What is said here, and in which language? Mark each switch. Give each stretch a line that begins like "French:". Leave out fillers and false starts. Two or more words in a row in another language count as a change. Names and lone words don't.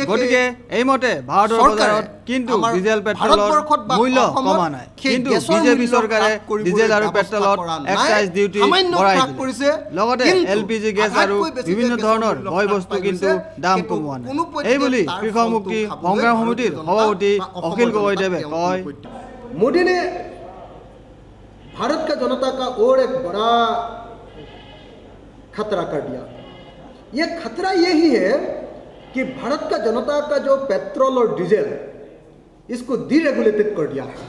Assamese: গতিকে এইমতে ভাৰতৰ বজাৰত কিন্তু ডিজেল পেট্ৰলৰ মূল্য কমা নাই, কিন্তু বিজেপি চৰকাৰে ডিজেল আৰু পেট্ৰলত
English: excise duty
Assamese: বঢ়াই দিছে। লগতে LPG গেছ আৰু বিভিন্ন ধৰণৰ বয় বস্তু কিন্তু দাম কমোৱা নাই। এইবুলি কৃষক মুক্তি সংগ্ৰাম সমিতিৰ সভাপতি অখিল গগৈদেৱে কয়,
Hindi: मोदी ने भारत का जनता का और एक बड़ा खतरा कर दिया। ये खतरा यही है कि भारत का जनता का जो पेट्रोल और डीजल इसको डीरेगुलेटेड कर दिया है।